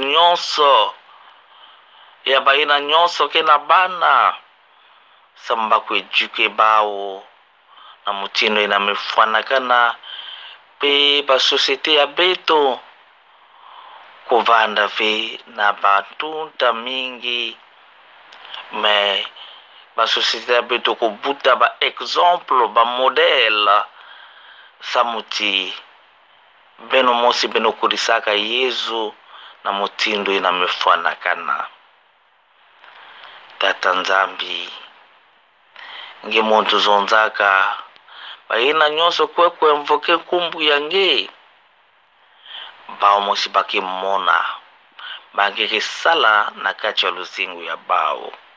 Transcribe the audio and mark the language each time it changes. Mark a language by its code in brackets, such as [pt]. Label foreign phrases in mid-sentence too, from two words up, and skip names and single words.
[ktu] nyonso ya baina nyonso kena bana samba ku eduke bao na mutindo ina mefanakana pe ba société ya beto kuvanda ve na batunta mingi me ba société ya beto kubuta ba exemple ba modèle samuti beno mosi beno kurisaka Yesu na mutindo ina mefanakana tata nzambi nge muntu zonzaka baina nyonso kwekwe mvoke kumbu yange bao mosi baki mona bange sala na kati ya luzingu ya bao